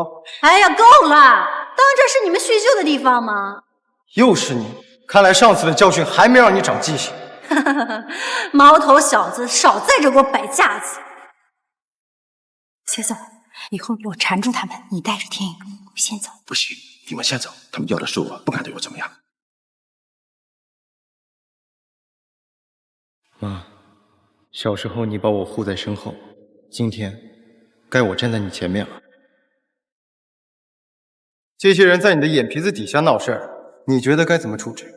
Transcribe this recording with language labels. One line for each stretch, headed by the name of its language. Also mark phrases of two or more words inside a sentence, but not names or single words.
Chinese: 哎呀，夠了！當這是你們敘舊的地方嗎？又是你！看來上次的教訓還沒讓你長記性。毛頭小子，少在這給我擺架子！謝總，以後我纏住他們，你帶着天宇跟我先走。不行，你們先走，他們要的是我，不敢對我怎麼樣。媽，小時候你把我護在身後，今天該我站在你前面了。這些人在你的眼皮子底下鬧事兒，你覺得該怎麼處置？